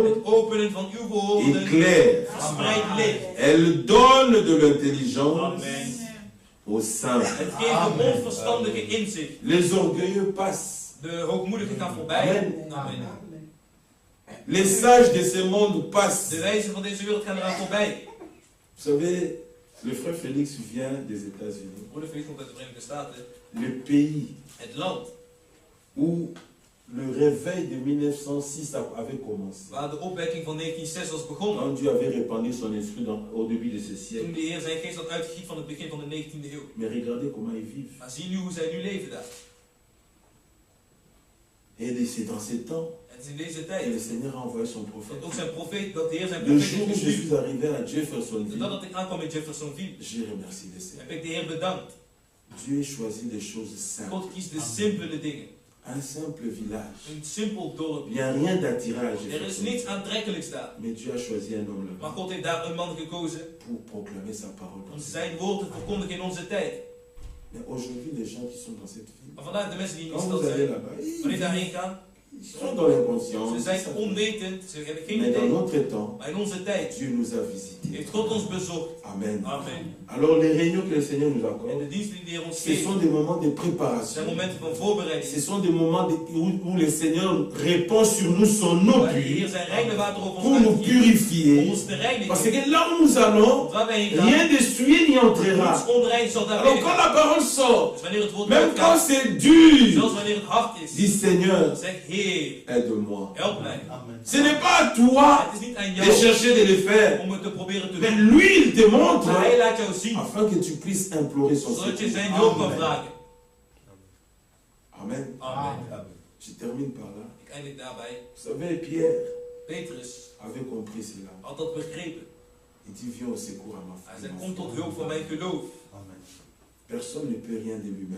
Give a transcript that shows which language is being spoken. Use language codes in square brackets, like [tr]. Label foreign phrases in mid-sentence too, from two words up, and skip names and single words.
[nl] Het openen van uw [fr] est [nl] woorden [fr] claire. [nl] verspreidt licht. [fr] Elle donne de l'intelligence [nl] Amen. [fr] au sein. [nl] Het geeft de onverstandige inzicht. [fr] Les orgueilleux passent. [nl] De hoogmoedigen gaan voorbij. Amen. Amen. [fr] Les sages de ce monde passent. [nl] De wijzen van deze wereld gaan eraan voorbij. [fr] Vous savez, le frère Félix vient des États-Unis. [nl] Broeder Felix komt uit de Verenigde Staten. [fr] Le pays [nl] Het land [fr] où le réveil de 1906 avait commencé. [nl] waar de opwekking van 1906 was begonnen. [fr] Quand Dieu avait répandu son esprit au début de ce [nl] Toen [fr] siècle. [nl] de Heer zijn geest had uitgegiet van het begin van de 19e eeuw. [fr] Mais regardez comment ils vivent. [nl] Maar zie nu hoe zij nu leven daar. [fr] Et c'est dans ces temps [nl] Het is in deze [fr] que le [nl] tijd [fr] Seigneur a envoyé son prophète. [nl] dat ook zijn profeet, dat de Heer zijn [fr] Le [nl] profeet [fr] jour où [nl] heeft [fr] je [nl] gestuurd. [fr] suis arrivé à Jeffersonville, [nl] Dat ik aankwam in Jeffersonville, [fr] j'ai remercié le Seigneur. [nl] heb ik de Heer bedankt. [fr] Dieu choisit des choses simples. [nl] God kiest de simpele dingen. [fr] Un simple village. [nl] Een simpel dorp. [fr] Il n'y a rien d'attirant à [nl] Er is Jeffersonville. niets aantrekkelijks daar. [fr] Mais Dieu a choisi un homme [nl] Maar [fr] là-bas [nl] God heeft daar een man gekozen [fr] pour proclamer sa parole. [nl] om zijn woord te verkondigen in onze tijd. [fr] Mais aujourd'hui, les gens qui sont dans cette ville, [nl] Maar vandaag de mensen die in die [fr] quand [nl] stad [fr] vous allez [nl] zijn, [fr] là-bas, [nl] wanneer [fr] ils [nl] daarheen gaan, [fr] sont dans l'inconscience. [nl] ze zijn onwetend, ze hebben geen [fr] Mais dans [nl] idee. [fr] notre temps, [nl] Maar in onze tijd [fr] Dieu nous a visités. [nl] heeft God ons bezocht. Amen. Amen. [fr] Alors les réunions que le Seigneur nous [nl] En [fr] accorde, [nl] de diensten die de Heer ons [fr] ce [nl] geeft, [fr] sont des moments de [nl] zijn [fr] préparation. [nl] momenten van [fr] Ce [nl] voorbereiding. [fr] sont des moments où le Seigneur répand sur nous son eau [nl] Waar de Heer [fr] pur [nl] zijn reine water op [fr] pour [nl] ons [fr] nous [nl] uitgiet, om [fr] purifier. [nl] ons te reinigen. [fr] Parce que là où nous allons, [nl] Want waar wij heen gaan, [fr] rien de souillé n'y entrera. [nl] niets onrein zal daar [fr] Alors [nl] binnen [fr] quand [nl] gaan. [fr] la parole sort, [nl] Dus wanneer het woord [fr] même quand [nl] uitgaat, [fr] c'est dur, [nl] zelfs wanneer het hard is, [fr] dis Seigneur, [nl] zeg Heer, [fr] aide-moi. [nl] help mij. [fr] Ce n'est pas à toi [nl] Het is niet aan [fr] de [nl] jou [fr] chercher de le faire. [nl] om het te proberen te [fr] Mais [nl] doen. [fr] lui, il te montre [nl] Maar hij laat jou zien, [fr] afin que tu puisses implorer son [nl] zodat je [fr] secours. [nl] zijn hulp kan vragen. Amen. Amen. [fr] Je termine par là. [nl] Ik eindig daarbij. [fr] Vous savez, Pierre [nl] Petrus [fr] avait compris cela. [nl] had dat begrepen. [fr] Il dit, viens au secours à ma [nl] Hij [fr] foi. [nl] zei, kom tot hulp van mijn geloof. [fr] Personne ne peut rien de lui-même.